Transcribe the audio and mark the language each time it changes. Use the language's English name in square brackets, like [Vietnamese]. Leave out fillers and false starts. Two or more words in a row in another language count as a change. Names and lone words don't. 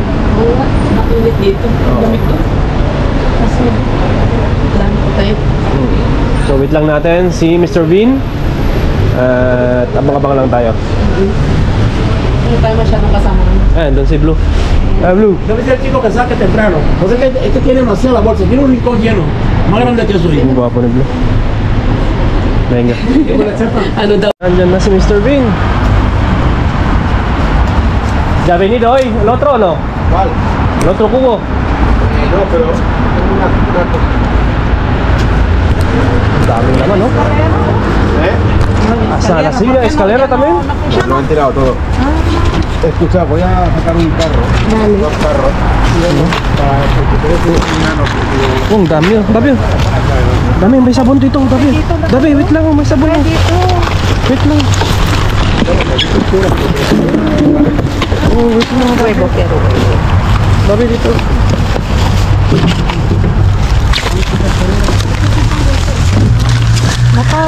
[Filipino] Oo, nakulit dito. Lamig to. Kasi, dami ko tayo. So wait lang natin si Mr. Bean. At abang-abang lang tayo. Hindi tayo masyadong kasama. Doon si Blue. Blue. [Spanish] Debe ser el chico que saque temprano. O sea que este tiene demasiada bolsa, tiene un rincón lleno. Más grande que eso. [Filipino] Ang guwapo ni Blue. Venga. Ano daw? Andyan na si Mr. Bean. [Spanish] ¿Ya ha venido hoy el otro o no? ¿Cuál? ¿El otro cubo? No, pero tengo una cosa. [Filipino] Dami naman, no? [Spanish] Hasta la silla, escalera también. Lo han tirado todo. Escucha, voy a sacar un carro. Dale. Dos carros. Para porque creo que un nano. [Filipino] Ang dami, dami. Dami, may sabon dito, dami. Dami, wait lang, may sabon. Wait lang. Oh, wait lang. Dami dito. Nakay.